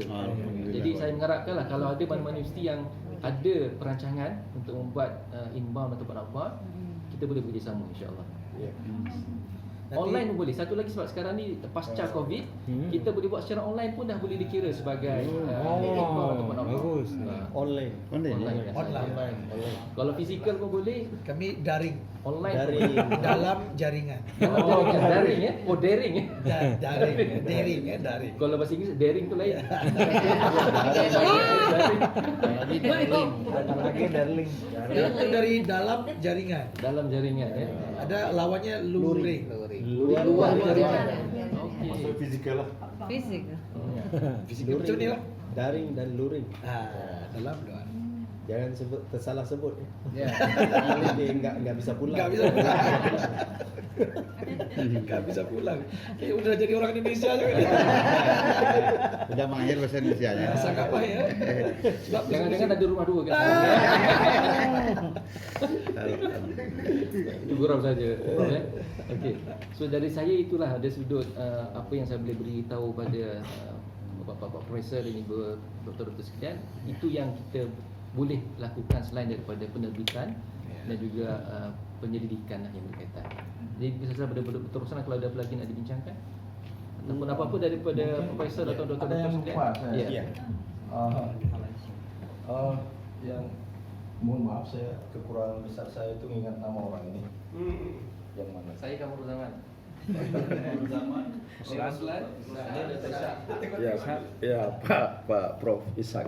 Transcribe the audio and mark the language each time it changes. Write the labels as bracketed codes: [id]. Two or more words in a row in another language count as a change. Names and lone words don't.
[ms] Jadi saya mengharapkanlah kalau ada mana-mana universiti yang ada perancangan untuk membuat inbound ataupun outbound, kita boleh bekerjasama [ar] إن شاء الله. [ms] Online pun boleh. Satu lagi sebab sekarang ni pasca Covid, kita boleh buat secara online pun dah boleh dikira sebagai Bagus. Online. Kalau fizikal pun boleh. [id] Kami daring. Online Daring. Dalam jaringan. Daring ya? Oh daring ya? Daring ya, daring. [ms] Kalau bahasa Inggeris daring tu lain. Darling. [id] Itu dari dalam jaringan. Dalam jaringan ya. Ada lawannya luring. Luar jaringan. [ms] Maksud fizikal lah. [id] Fisik. [ms] Fisik macam ni lah. [id] Daring dan luring. Dalam luar. [ms] Jangan sebut tersalah sebut. Ya. [id] Dia enggak bisa pulang. Enggak bisa pulang. Enggak bisa pulang. Udah jadi orang Indonesia juga. Sudah mengakhir bahasa Indonesia ya. Sangat baik ya. [ms] Sebab Jangan-jangan ada rumah dua kan? Itu gurau saja. Okey. So dari saya itulah ada sudut apa yang saya boleh beritahu pada Bapak-bapak profesor dan ibu doktor-doktor sekalian. Itu yang kita boleh lakukan selain daripada penerbitan dan juga penyelidikan yang berkaitan. Jadi bisa pada berterusan kalau ada apa lagi nak dibincangkan ataupun apa-apa daripada profesor atau doktor-doktor sekalian. Ada yang lupa saya. Ya. Yang mohon maaf saya kekurangan besar saya itu ingat nama orang ini. Yang mana? Saya Kamrul Zaman. Ya Pak Prof Ishak.